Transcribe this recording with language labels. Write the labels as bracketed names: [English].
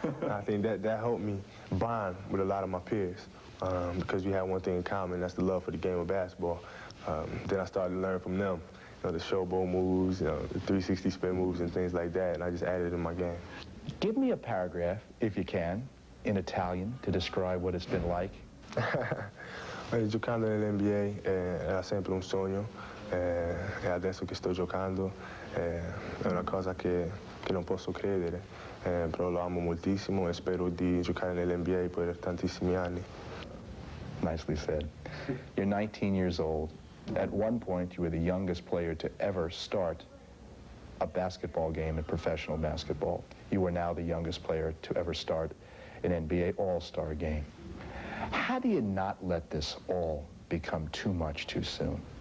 [English] I think that helped me bond with a lot of my peers because we had one thing in common, that's the love for the game of basketball. Then I started to learn from them, the showboat moves, the 360 spin moves and things like that, and I just added it in my game. Give me a paragraph, if you can, in Italian to describe what it's been like. [Italian] Giocando nell'NBA era sempre un sogno. E adesso che sto giocando è una cosa che non posso credere, però lo amo moltissimo e spero di giocare nell'NBA per tantissimi anni. [English] Nicely said. You're 19 years old. At one point, you were the youngest player to ever start a basketball game in professional basketball. You are now the youngest player to ever start an NBA All-Star game. How do you not let this all become too much too soon?